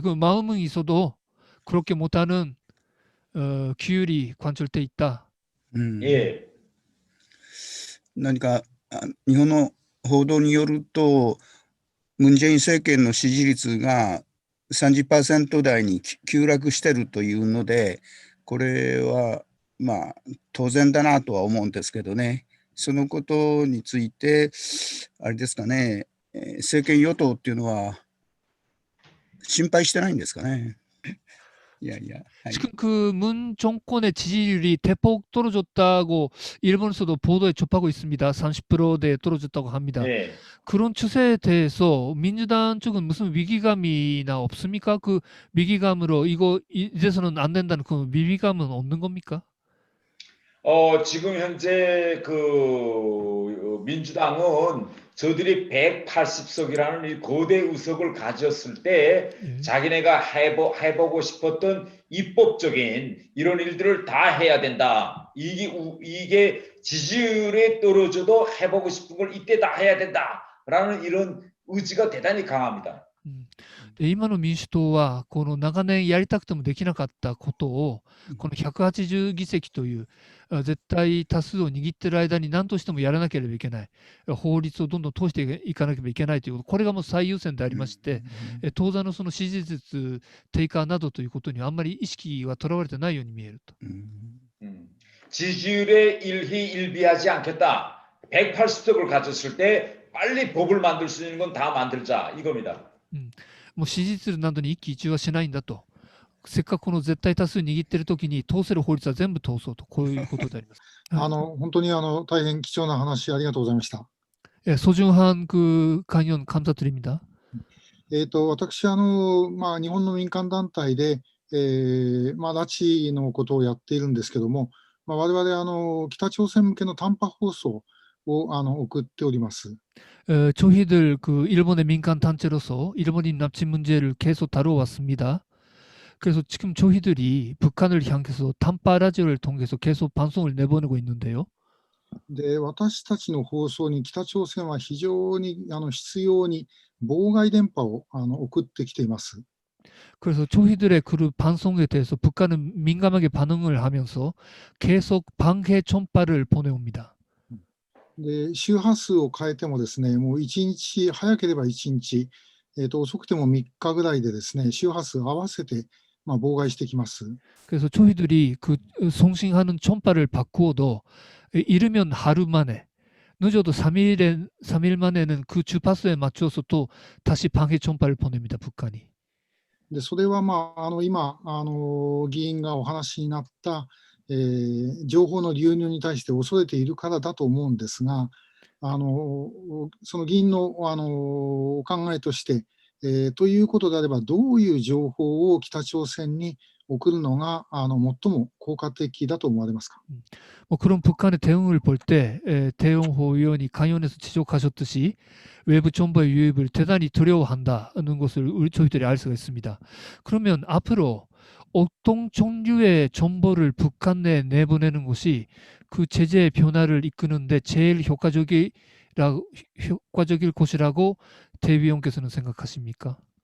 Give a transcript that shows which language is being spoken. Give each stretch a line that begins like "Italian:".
Korean: 그 마음은 있어도 그렇게 못하는 규율이 관철돼 있다. 예.
Japanese: 何か日本の報道によると、ムン・ジェイン政権の支持率が 30% 台に急落してるというので、これは当然だなとは思うんですけどね。そのことについて、あれですかね、政権与党っていうのは心配してないんですかね。いやいや。
Korean: 지금 그 문 정권의 지지율이 대폭 떨어졌다고 일본에서도 보도에 접하고 있습니다. 30%대에 떨어졌다고 합니다. 예. 그런 추세에 대해서 민주당 쪽은 무슨 위기감이나 없습니까? 그 위기감으로 이제서는 안 된다는 그 위기감은 없는 겁니까? 지금 현재 그 민주당은 저들이 180석이라는 이 거대 의석을 가졌을 때 자기네가 해보고 싶었던 입법적인 이런 일들을 다 해야 된다. 이게 지지율에 떨어져도 해보고 싶은 걸 이때 다 해야 된다라는 이런 의지가 대단히 강합니다.
Japanese: 今の民主党はこの長年やりたくてもできなかったことをこの180議席という絶対多数を握っている間に何としてもやらなければいけない、法律をどんどん通していかなければいけないということ、これがもう最優先でありまして、当座のその支持率低下などということにはあんまり意識はとらわれてないように見えると。
Korean: 지지율에 일희일비하지 않겠다. 180석을 가졌을 때 빨리 법을 만들 수 있는 건 다 만들자 이겁니다.
Japanese: もう支持率などに一喜一憂はしないんだと。せっかくこの絶対多数握っているときに通せる法律は全部通そうと、こういうことであります。本当に大変貴重な話ありがとうございました。
Korean: 소중한 그 강연 감사드립니다.
Japanese: 私日本の民間団体で、拉致のことをやっているんですけども、我々北朝鮮向けの短波放送を送っております。
Korean: 저희들 그 일본의 민간 단체로서 일본인 납치 문제를 계속 다뤄왔습니다. 그래서 지금 저희들이 북한을 향해서 단파 라디오를 통해서 계속 방송을 내보내고 있는데요.
Japanese: で、私たちの放送に北朝鮮は非常に執拗に妨害電波を送ってきています。
Korean: 그래서 저희들의 그 방송에 대해서 북한은 민감하게 반응을 하면서 계속 방해 전파를 보내옵니다.
Japanese: で、周波数を変えてもですね、もう1日、早ければ1日、遅くても3日ぐらいでですね、周波数合わせて妨害してきます。
Korean: 그래서 저희들이 그 송신하는 전파를 바꾸어도 이르면 하루 만에 늦어도 3일 만에는 그 주파수에 맞춰서 또 다시 방해 전파를 보냅니다. 북한이.
Japanese: で、それは今、議員がお話になった、情報の流入に対して恐れているからだと思うんですが、その議員の、お考えとして、ということであれば、どういう情報を北朝鮮に送るのが最も効果的だと思われますか。
Korean: 뭐 그런 북한의 대응을 볼 때 대응호 의원이 강연에서 지적하셨듯이 외부 정보의 유입을 대단히 두려워한다는 것을 저희들이 알 수가 있습니다. 그러면 앞으로 어떤 종류의 정보를 북한 내에 내보내는 것이 그 제재의 변화를 이끄는데 제일 효과적일 것이라고 대위원께서는 생각하십니까?